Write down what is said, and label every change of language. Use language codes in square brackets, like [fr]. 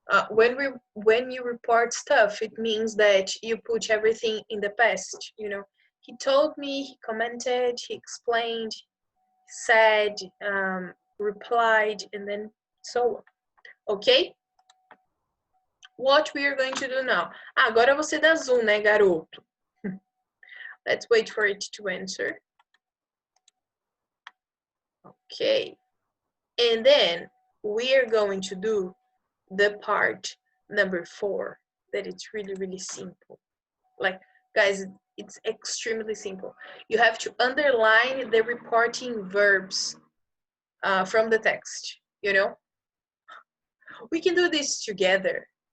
[en] When you report stuff, it means that you put everything in the past. He told me, he commented, he explained, said, replied, and then so on. Okay? What we are going to do now? [pt] Agora você dá zoom, né, garoto? [en] Let's wait for it to answer. Okay. And then we are going to do the part number 4, that it's really, really simple. Like, guys, it's extremely simple. You have to underline the reporting verbs from the text, We can do this together.